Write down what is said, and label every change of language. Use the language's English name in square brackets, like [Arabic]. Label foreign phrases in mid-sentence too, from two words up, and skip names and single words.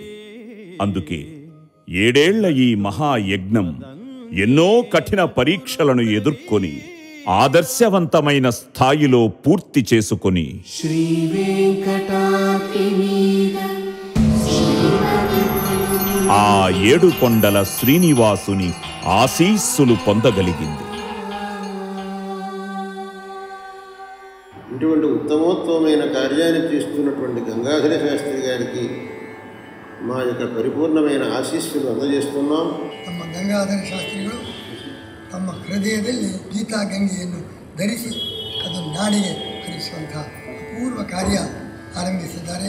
[Telugu] అందుకే 7 ఏళ్ల ఈ మహాయజ్ఞం ఎన్నో కఠిన పరీక్షలను ఎదుర్కొని ఆదర్శవంతమైన స్థాయిలో పూర్తి చేసుకొని ఆ 7 కొండల శ్రీనివాసుని ఆశీస్సులు పొందగలిగింది. ఇటువంటి ఉత్తమోత్తమైన కార్యాన్ని చేస్తున్నటువంటి గంగాధర శాస్త్రి గారికి మా యొక్క ಪರಿಪೂರ್ಣమైన ಆಶೀಸ್ಸುలు అందజేస్తున్నాం. [Kannada] ನಮ್ಮ ಗಂಗಾಧರ ಶಾಸ್ತ್ರಿಗಳು ತಮ್ಮ ಹೃದಯದಲ್ಲಿ ಗೀತಾ ಗಂಗೆಯನ್ನು ಧರಿಸಿ ಅದನ್ನು ನಾಡಿಗೆ ಹರಿಸುವಂತಹ ಅಪೂರ್ವ ಕಾರ್ಯ ಆರಂಭಿಸಿದ್ದಾರೆ.